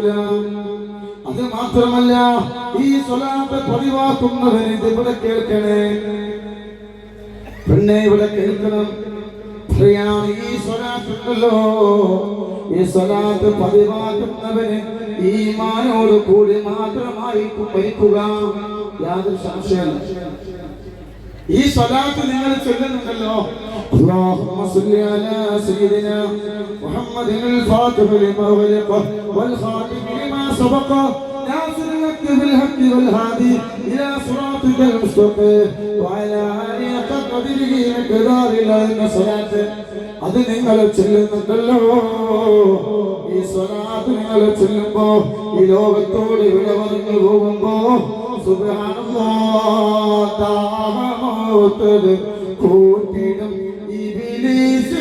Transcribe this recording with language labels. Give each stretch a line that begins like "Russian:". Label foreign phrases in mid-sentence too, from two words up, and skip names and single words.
Malayalam: അത് മാത്രമല്ല ഈ സ്വലാത്ത് പതിവാക്കുന്നവന് ഇത് ഇവിടെ കേൾക്കണേ പെണ്ണെ, ഇവിടെ കേൾക്കണം. ഈ സ്വലാത്തുണ്ടല്ലോ, ഈ സ്വലാത്ത് പതിവാക്കുന്നവന് ഈമാനോട് കൂടി മാത്രമായിരിക്കും മരിക്കുക. യാതൊരു സംശയമില്ല. ഈ സ്വലാത്ത് നിങ്ങൾ ചൊല്ലുന്നുണ്ടല്ലോ,
Arabic: اللهم صل على سيدنا محمد الفاتح لما أغلق والخاتم لما سبق ناصر الحق بالحق والهادي إلى صراطك المستقيم وعلى آله حق قدره مقدار الصلاة.
Malayalam: അത് നിങ്ങൾ ചൊല്ലുന്നുണ്ടല്ലോ. ഈ സ്വലാത്ത് നിങ്ങൾ ചൊല്ലുമ്പോ ഈ ലോകത്തോട് വിട പറഞ്ഞു പോകുമ്പോ സുബ്ഹാനല്ലാഹ് കൂട്ടിടും ഇബ്ലീസ്